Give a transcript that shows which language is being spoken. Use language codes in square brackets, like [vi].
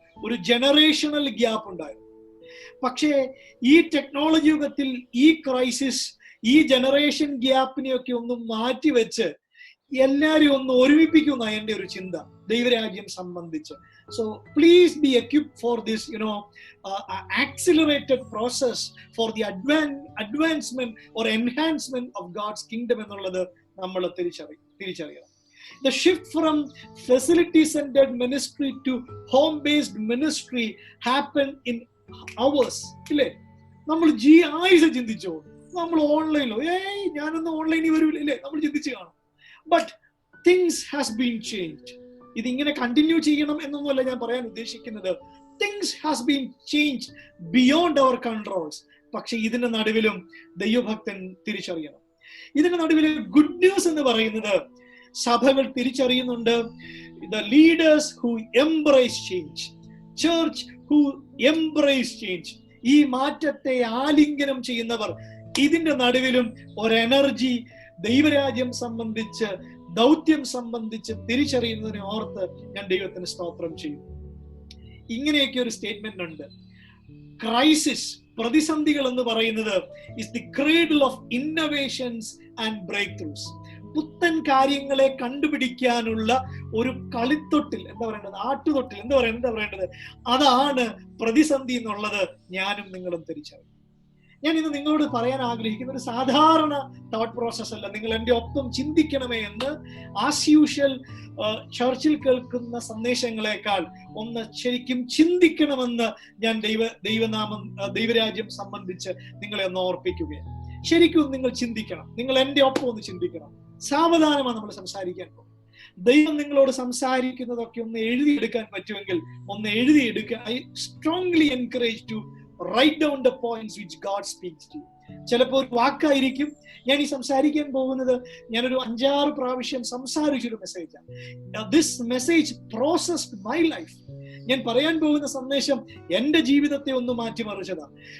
[ml] ഒരു generational gap ഉണ്ടായിരുന്നു. പക്ഷേ ഈ ടെക്നോളജി യുഗത്തിൽ ഈ ക്രൈസിസ് ഈ ജനറേഷൻ ഗ്യാപ്പിനെയൊക്കെ ഒന്ന് മാറ്റിവെച്ച് എല്ലാവരും ഒന്ന് ഒരുമിപ്പിക്കുന്ന എൻ്റെ ഒരു ചിന്ത ദൈവരാജ്യം സംബന്ധിച്ച്. [en] so please be equipped for this accelerated process for the advancement or enhancement of God's kingdom [ml] എന്നുള്ളത് നമ്മൾ തിരിച്ചറിയണം. [en] The shift from facility-centered ministry to home-based ministry happened in hours. [ml] ഇല്ലേ? നമ്മൾ ആഴ്ച ചിന്തിച്ചോ? നമ്മൾ ഓൺലൈനിലോ ഞാനൊന്ന് ഓൺലൈനിൽ വരൂല, ഇല്ലേ? നമ്മൾ ചിന്തിച്ചു കാണും. [en] But things has been changed. [ml] ഇതിങ്ങനെ കണ്ടിന്യൂ ചെയ്യണം എന്നൊന്നുമല്ല ഞാൻ പറയാൻ ഉദ്ദേശിക്കുന്നത്. [en] Things has been changed beyond our controls. [ml] പക്ഷെ ഇതിന്റെ നടുവിലും ദൈവഭക്തൻ തിരിച്ചറിയണം. ഇതിന്റെ നടുവിൽ ഗുഡ് ന്യൂസ് എന്ന് പറയുന്നത് സഭകൾ തിരിച്ചറിയുന്നുണ്ട്. [en] The leaders who embrace change, [ml] church who embrace change, ഈ മാറ്റത്തെ ആലിംഗനം ചെയ്യുന്നവർ, ഇതിന്റെ നടുവിലും ഒരു എനർജി ദൈവരാജ്യം സംബന്ധിച്ച് ദൗത്യം സംബന്ധിച്ച് തിരിച്ചറിയുന്നതിനെ ഓർത്ത് ഞാൻ ദൈവത്തിന് സ്തോത്രം ചെയ്യും. ഇങ്ങനെയൊക്കെ ഒരു സ്റ്റേറ്റ്മെന്റ് ഉണ്ട്. [en] crisis, [ml] പ്രതിസന്ധികൾ എന്ന് പറയുന്നത് [en] is the cradle of innovations and breakthroughs. [ml] പുത്തൻ കാര്യങ്ങളെ കണ്ടുപിടിക്കാനുള്ള ഒരു കളിത്തൊട്ടിൽ, എന്താ പറയേണ്ടത്, ആട്ടുതൊട്ടിൽ, എന്താ പറയേണ്ടത്, അതാണ് പ്രതിസന്ധി എന്നുള്ളത് ഞാനും നിങ്ങളും തിരിച്ചറിയും. ഞാൻ ഇന്ന് നിങ്ങളോട് പറയാൻ ആഗ്രഹിക്കുന്ന ഒരു സാധാരണ തോട്ട് പ്രോസസ് അല്ല. നിങ്ങൾ എൻ്റെ ഒപ്പം ചിന്തിക്കണമേ എന്ന് [en] as usual [ml] ചർച്ചിൽ കേൾക്കുന്ന സന്ദേശങ്ങളെക്കാൾ ഒന്ന് ശരിക്കും ചിന്തിക്കണമെന്ന് ഞാൻ ദൈവരാജ്യം സംബന്ധിച്ച് നിങ്ങളെ ഒന്ന് ഓർപ്പിക്കുകയാണ്. ശരിക്കും നിങ്ങൾ ചിന്തിക്കണം. നിങ്ങൾ എൻ്റെ ഒപ്പം ഒന്ന് ചിന്തിക്കണം. സാവധാനമാണ് നമ്മൾ സംസാരിക്കാൻ പോകും. ദൈവം നിങ്ങളോട് സംസാരിക്കുന്നതൊക്കെ ഒന്ന് എഴുതിയെടുക്കാൻ പറ്റുമെങ്കിൽ ഒന്ന് എഴുതിയെടുക്കുക. [en] I strongly encourage to write down the points which God speaks to you. [ml] ചിലപ്പോൾ ഒരു വാക്കായിരിക്കും. ഞാൻ ഈ സംസാരിക്കാൻ പോകുന്നത് ഞാനൊരു 5-6 പ്രാവശ്യം സംസാരിച്ചൊരു മെസ്സേജാണ്. [en] This message processed my life. [ml] ഞാൻ പറയാൻ പോകുന്ന സന്ദേശം എൻ്റെ ജീവിതത്തെ ഒന്ന് മാറ്റിമറിച്ചതാണ്.